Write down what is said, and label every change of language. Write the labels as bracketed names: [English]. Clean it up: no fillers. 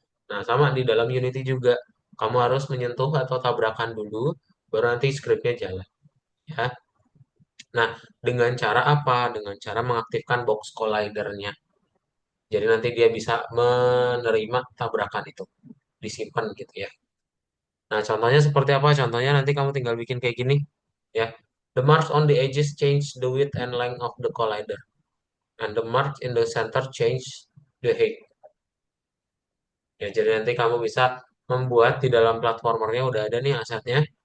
[Indonesian] Nah, sama di dalam Unity juga. Kamu harus menyentuh atau tabrakan dulu, baru nanti scriptnya jalan. Ya. Nah, dengan cara apa? Dengan cara mengaktifkan box collider-nya. Jadi nanti dia bisa menerima tabrakan itu, disimpan gitu ya. Nah, contohnya seperti apa? Contohnya nanti kamu tinggal bikin kayak gini, ya. [English] The marks on the edges change the width and length of the collider, and the marks in the center change the height. [Indonesian] Ya, jadi nanti kamu bisa membuat di dalam platformernya udah ada nih asetnya.